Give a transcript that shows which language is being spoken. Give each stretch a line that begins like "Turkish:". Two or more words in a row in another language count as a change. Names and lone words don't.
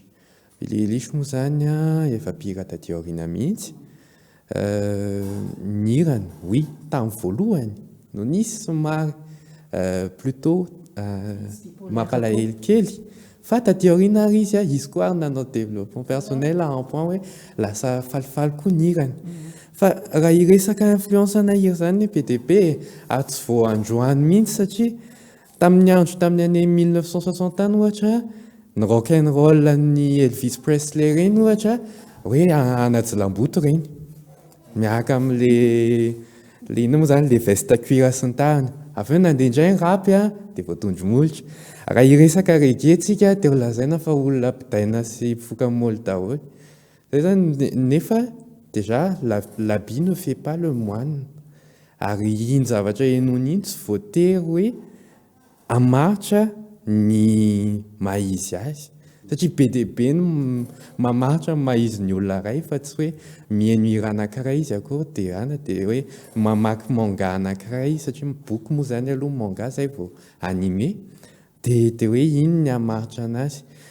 Malagasy: Billy Eilish moa zany a efa mpihira taty aoriana mihitsy. Nirany, oui, tamin'ny voalohany no nisy somary plutôt mampalahelo kely, fa taty aoriana ary izy a izy koa ary nanao
French: développement personnel en point
Malagasy: hoe lasa falifaly koa nirany. Fa raha hiresaka influence ana hira zany be dia be ary tsy vao androany mihitsy satria tamin'ny andro tamin'ny année 1960 any ohatra ny
English: rock and roll
Malagasy: ny Elvis Presley reny ohatra hoe anajilamboto reny miaraka amin'le ina moa zany
French: le veste cuir
Malagasy: sy ny tariny. Avy eo nandeha indray ny rapy a dia voatondry molitra. Raha hiresaka reggae tsika dia lazaina fa olona mpidaina sy mpifoka moly daholo. Zay zany nefa
French: déjà l'habit ne fait pas le moine.
Malagasy: Ary iny zavatra henony iny tsy voatery hoe hamaritra ny maizy azy. Satria be dia be ny mamaritra ny maizy ny olona iray fa tsy hoe mihaino hira anankiray izy akory dia ana dia hoe mamaky manga anankiray izy satria boky moa zany aloha manga zay vao animé dia hoe iny ny hamaritra anazy.